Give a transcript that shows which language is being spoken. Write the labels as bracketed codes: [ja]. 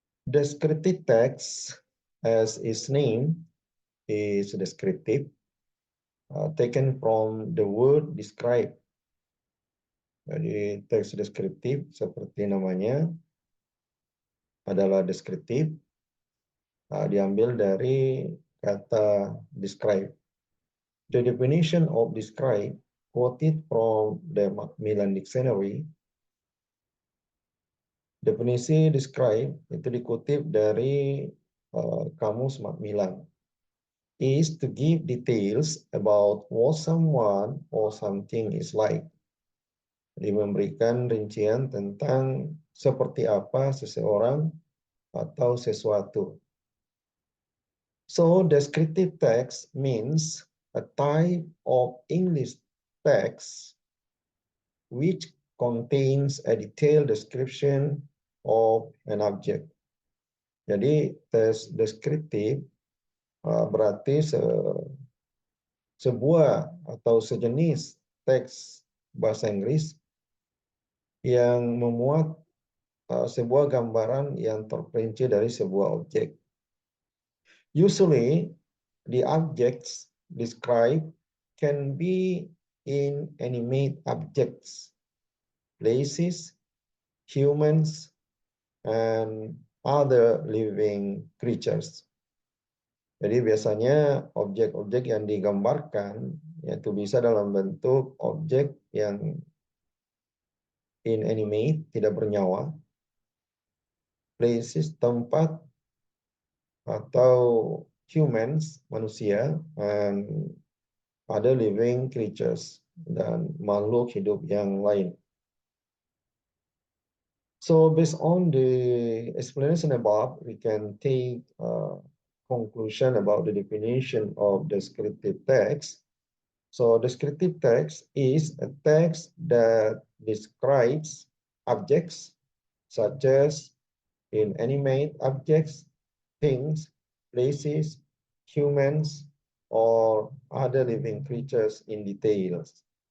[en] Descriptive text, as its name, is descriptive, taken from the word describe. [id] Jadi teks deskriptif seperti namanya adalah deskriptif, diambil dari kata describe. [en] The definition of describe quoted from the Macmillan Dictionary. [id] Definisi describe itu dikutip dari kamus Macmillan. [en] Is to give details about what someone or something is like. [id] Jadi memberikan rincian tentang seperti apa seseorang atau sesuatu. [en] So descriptive text means a type of English text which contains a detailed description of an object. [id] Jadi teks deskriptif berarti sebuah atau sejenis teks bahasa Inggris yang memuat sebuah gambaran yang terperinci dari sebuah objek. [en] Usually, the objects described can be inanimate objects, places, humans, and other living creatures. [id] Jadi biasanya objek-objek yang digambarkan yaitu bisa dalam bentuk objek yang [en] inanimate, [id] tidak bernyawa, [en] places, [id] tempat, atau [en] humans, [id] manusia, [en] and other living creatures, [id] dan makhluk hidup yang lain. [en] So based on the explanation above, we can take a conclusion about the definition of descriptive text. So descriptive text is a text that describes objects such as inanimate objects, things, places, humans, or other living creatures in details.